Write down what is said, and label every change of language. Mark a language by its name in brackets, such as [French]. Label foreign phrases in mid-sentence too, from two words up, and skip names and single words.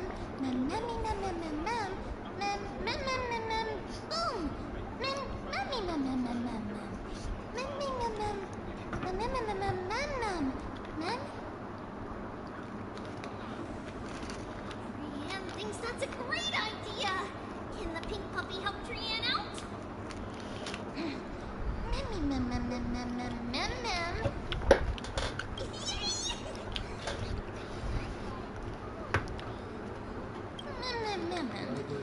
[English] Memmy, mem, mem, mem, mem. Mem, mem, mem, mem, mem. Boom. Memmy, mem, mem, mem, mem, mem. Memmy, mem, mem. Memmy, mem, mem, mem, mem, mem. Mem. Trian thinks that's a great idea. Can the pink puppy help Trian out? Memmy, mem, mem, mem, mem, mem, mem, mem. Mem, mem, mem, mem.